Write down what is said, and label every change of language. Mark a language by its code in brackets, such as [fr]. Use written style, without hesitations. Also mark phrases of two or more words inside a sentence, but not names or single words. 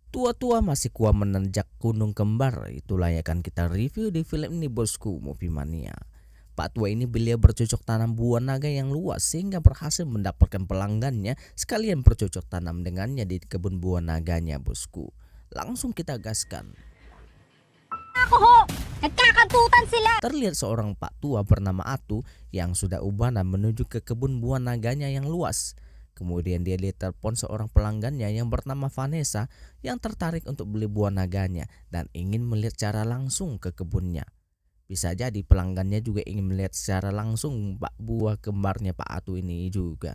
[id] Tua-tua masih kuat menanjak gunung kembar. Itulah yang akan kita review di film ini bosku, Movie Mania. Pak tua ini beliau bercocok tanam buah naga yang luas sehingga berhasil mendapatkan pelanggannya sekalian bercocok tanam dengannya di kebun buah naganya bosku. Langsung kita gaskan. [tl] Ako ho! Nagkakantutan sila! [id] Terlihat seorang pak tua bernama Atu yang sudah ubanan menuju ke kebun buah naganya yang luas. Kemudian dia ditelepon seorang pelanggannya yang bernama Vanessa yang tertarik untuk beli buah naganya dan ingin melihat secara langsung ke kebunnya. Bisa jadi pelanggannya juga ingin melihat secara langsung buah kembarnya Pak Atu ini juga.